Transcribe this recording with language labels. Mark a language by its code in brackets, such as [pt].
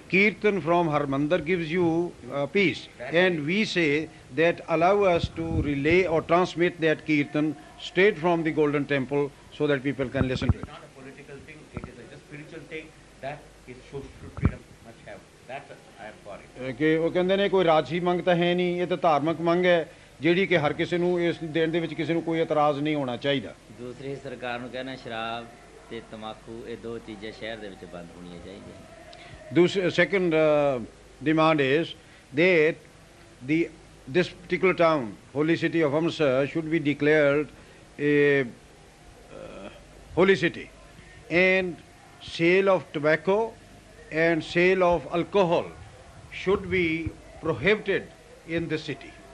[en] Kirtan from Harmandir gives you peace. And we say that allow us to relay or transmit that Kirtan straight from the Golden Temple so that people can listen to It's it. not a political thing, it is a just spiritual thing that it should freedom must have. That I am for it. [pa] ਕਿ ਉਹ ਕਹਿੰਦੇ ਨੇ ਕੋਈ ਰਾਜਸੀ ਮੰਗ ਤਾਂ ਹੈ ਨਹੀਂ, ਇਹ ਤਾਂ ਧਾਰਮਿਕ ਮੰਗ ਹੈ ਜਿਹੜੀ ਕਿ ਹਰ ਕਿਸੇ ਨੂੰ ਇਸ ਦੇਣ ਦੇ ਵਿੱਚ ਕਿਸੇ ਨੂੰ ਕੋਈ ਇਤਰਾਜ਼ ਨਹੀਂ ਹੋਣਾ ਚਾਹੀਦਾ। ਦੂਸਰੀ ਸਰਕਾਰ ਨੂੰ ਕਹਿਣਾ ਸ਼ਰਾਬ ਤੇ ਤੰਬਾਕੂ ਇਹ ਦੋ ਚੀਜ਼ਾਂ ਸ਼ਹਿਰ ਦੇ ਵਿੱਚ ਬੰਦ ਹੋਣੀਆਂ ਚਾਹੀਦੀਆਂ। [en] Second demand is that this particular town, holy city of Amritsar, should be declared a holy city, and sale of tobacco and sale of alcohol should be prohibited in the city.